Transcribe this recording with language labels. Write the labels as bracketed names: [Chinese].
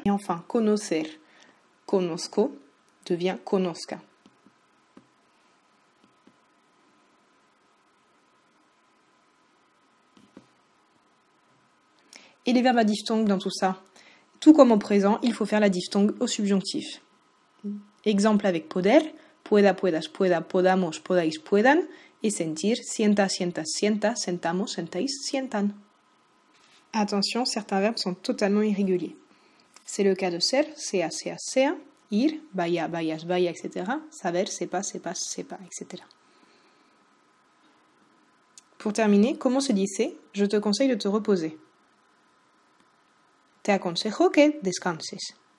[French] Et enfin, [Spanish] conocer, conozco, [French] devient conozca. Et les verbes à diphtongue dans tout ça ? Tout comme au présent, il faut faire la diphtongue au subjonctif. Exemple avec [Spanish] poder, pueda, puedas, pueda, podamos, podáis, puedan, et sentir, sienta, sientas, sienta, sentamos, sentáis, sientan. [French] Attention, certains verbes sont totalement irréguliers. C'est le cas de [Spanish] ser, sea, sea, sea, ir, vaya, vayas, vaya, [French] etc. [Spanish] Saber, sepa, sepas, sepa, etc. [French] Pour terminer, comment se dit c'est ? Je te conseille de te reposer. [Spanish] Te aconsejo que descanses.